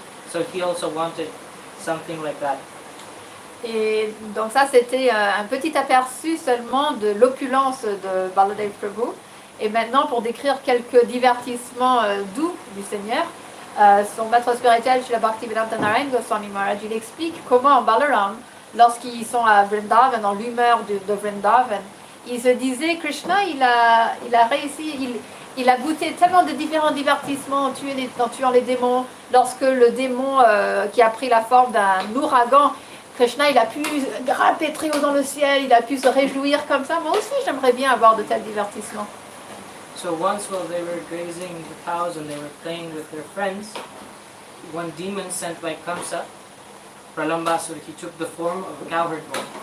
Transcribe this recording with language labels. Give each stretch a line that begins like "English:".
English: So he also wanted something like that.
French: Et donc ça, c'était un petit aperçu seulement de l'opulence de Baladeva Prabhu. Et maintenant, pour décrire quelques divertissements doux du Seigneur, son maître spirituel, Srila Bhaktivedanta Goswami Maharaj, il explique comment Balaram, lorsqu'ils sont à Vrindavan, dans l'humeur de Vrindavan, il se disait, Krishna, il a réussi, il a goûté tellement de différents divertissements en tuant les démons. Lorsque le démon qui a pris la forme d'un ouragan, Krishna, il a pu grimper très haut dans le ciel, il a pu se réjouir comme ça. Moi aussi, j'aimerais bien avoir de tels divertissements.
English: So once while they were grazing the cows and they were playing with their friends, one demon sent by Kamsa, Pralambasura, he took the form of a cowherd boy.